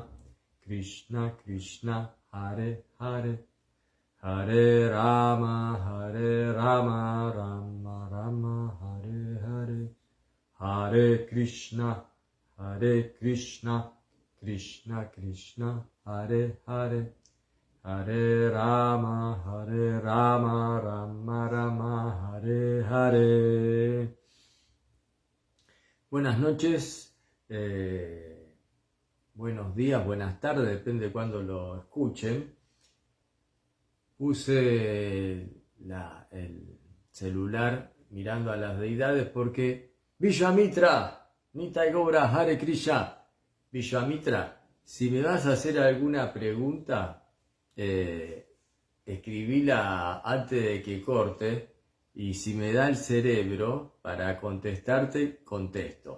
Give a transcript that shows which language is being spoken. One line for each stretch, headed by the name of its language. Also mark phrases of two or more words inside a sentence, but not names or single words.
Sanskrit: Krishna Hare Hare Hare Rama Rama Rama Hare Hare Hare Krishna Krishna Krishna Hare Hare Hare Rama Rama Rama Hare Hare.
Spanish: Buenas noches, buenos días, buenas tardes, depende de cuándo lo escuchen. Puse el celular mirando a las deidades porque Vishwamitra, Nitai Gaura
Sanskrit: Hare Krishna,
Spanish: Vishwamitra, si me vas a hacer alguna pregunta, escribíla antes de que corte y si me da el cerebro para contestarte, contesto.